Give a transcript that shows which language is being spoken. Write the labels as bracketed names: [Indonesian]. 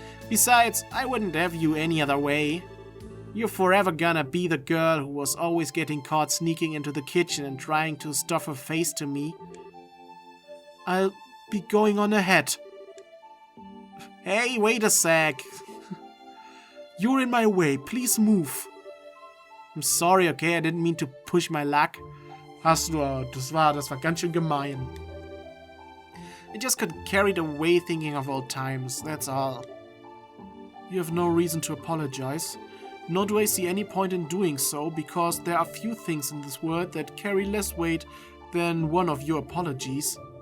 [English] Besides, I wouldn't have you any other way. You're forever gonna be the girl who was always getting caught sneaking into the kitchen and trying to stuff her face to me. I'll be going on ahead. Hey, wait a sec. You're in my way, please move. I'm sorry, okay, I didn't mean to push my luck. [German] Hast du, das war ganz schön gemein. [English] I just got carried away thinking of old times, that's all. You have no reason to apologize. Nor do I see any point in doing so, because there are few things in this world that carry less weight than one of your apologies.